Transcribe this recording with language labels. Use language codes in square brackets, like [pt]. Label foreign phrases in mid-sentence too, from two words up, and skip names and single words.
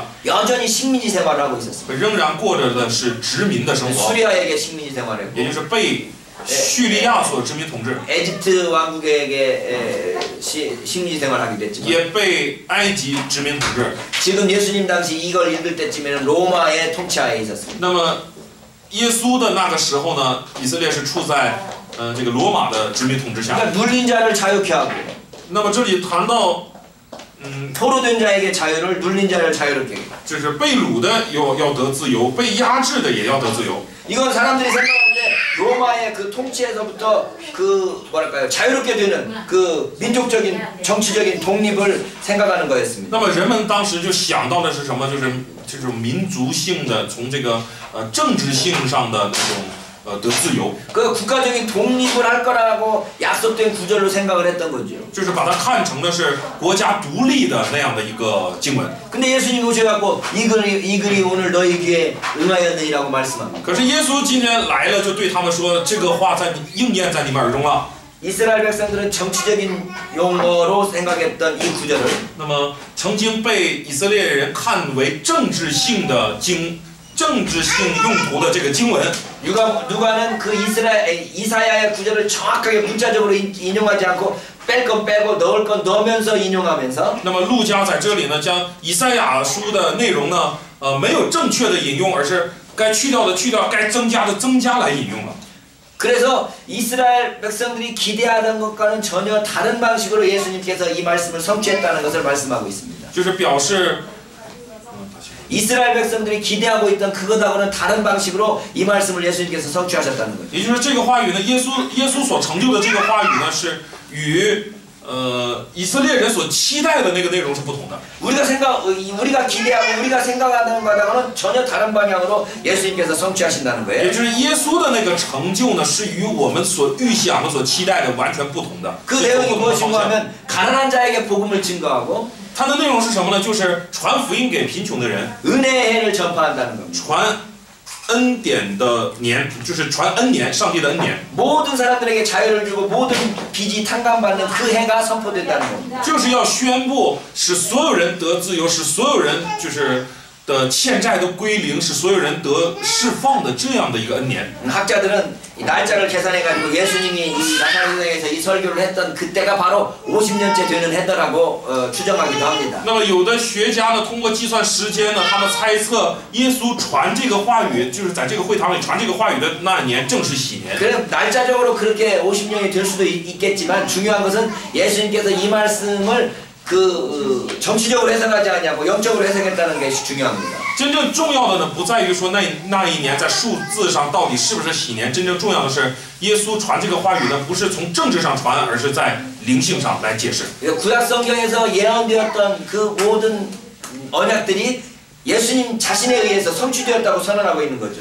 [ko] 여전히 식민지 생활을 하고 있었습니다. [zh] 仍然过着的是殖民的生活， [ko] 수리아에게 식민지 생활을 [zh] 也 [ko] 했고 [zh] 就是被叙利亚所殖民统治， [ko] 에집트 왕국에게 식민지 생활을 하기도 했지만 [zh] 也被埃及殖民统治。 [ko] 지금 예수님 당시 이걸 읽을 때쯤에는 로마의 통치하에 있었습니다. [zh] 那么耶稣的那个时候呢，以色列是处在这个罗马的殖民统治下。 [ko] 그러니까 눌린 자를 자유케 하고 [zh] 那么这里谈到， [ko] 포로된 자에게 자유를 눌린 자를 자유롭게 하고 [zh] 就是被掳的要得自由，被压制的也要得自由。 [ko] 이건 사람들이 생각할 때 로마의 그 통치에서부터 그 뭐랄까요 자유롭게 되는 그 민족적인 정치적인 독립을 생각하는 거였습니다. [zh] 那么人们当时就想到的是什么？就是这种民族性的，从这个政治性上的那种得自由， [ko] 그 국가적인 독립을 할 거라고 약속된 구절로 생각을 했던 거죠. [zh] 就是把它看成的是国家独立的那样的一个经文。 [ko] 근데 예수님이 오셔갖고 이 글이 오늘 너희 귀에 응하였느니라고 말씀합니다. [zh] 可是耶稣今天来了，就对他们说，这个话应验在你们耳中了。 [ko] 이스라엘 백성들은 정치적인 용어로 생각했던 이 구절을 [zh] 那么曾经被以色列人看为政治性用途的这个经文， [ko] 누가는 그 이사야의 구절을 정확하게 문자적으로 인용하지 않고 뺄 건 빼고 넣을 건 넣으면서 인용하면서 [zh] 那么路加在这里呢，将以赛亚书的内容呢，没有正确的引用，而是该去掉的去掉，该增加的增加来引用了。 [ko] 그래서 이스라엘 백성들이 기대하던 것과는 전혀 다른 방식으로 예수님께서 이 말씀을 성취했다는 것을 말씀하고 있습니다. [zh] 就是表示 [ko] 이스라엘 백성들이 기대하고 있던 그것하고는 다른 방식으로 이 말씀을 예수님께서 성취하셨다는 거죠. [zh] 也就是这个话语呢，耶稣所成就的这个话语呢，是与以色列人所期待的那个内容是不同的。 [ko] 우리가 기대하고 우리가 생각하는 것하고는 전혀 다른 방향으로 예수님께서 성취하신다는 [zh] 也 [ko] 거예요. [zh] 就是耶稣的那个成就呢，是与我们所预想的、所期待的完全不同的。 [ko] 그 내용이 무엇인가 하면 가난한 자에게 복음을 증거하고 [zh] 它的内容是什么呢？就是传福音给贫穷的人， [ko] 은혜의 해를 전파한다는 겁니다. [zh] 传恩典的年，就是传恩年，上帝的恩年， [ko] 모든 사람들에게 자유를 주고 모든 빚이 탕감받는 그 해가 선포된다는 겁니다. [zh] 就是要宣布使所有人得自由，使所有人就是的欠债都归零，使所有人得释放的这样的一个恩年。 [ko] 학자들은 이 날짜를 계산해가지고 예수님이 이 나사렛에서 이 설교를 했던 그때가 바로 50년째 되는 해더라고 추정하기도 합니다. [zh] 那么有的学家呢，通过计算时间呢，他们猜测耶稣传这个话语，就是在这个会堂里传这个话语的那年正是喜年。 [ko] 그럼 날짜적으로 그렇게 50년이 될 수도 있겠지만 중요한 것은 예수님께서 이 말씀을 정치적으로 해석하지 않냐고 영적으로 해석했다는 것이 중요합니다. [zh] 真正重要的呢，不在于说那一年在数字上到底是不是喜年，真正重要的是耶稣传这个话语呢，不是从政治上传，而是在灵性上来解释。 [ko] 구약 성경에서 예언되었던 그 모든 언약들이 예수님 자신에 의해서 성취되었다고 선언하고 있는 거죠.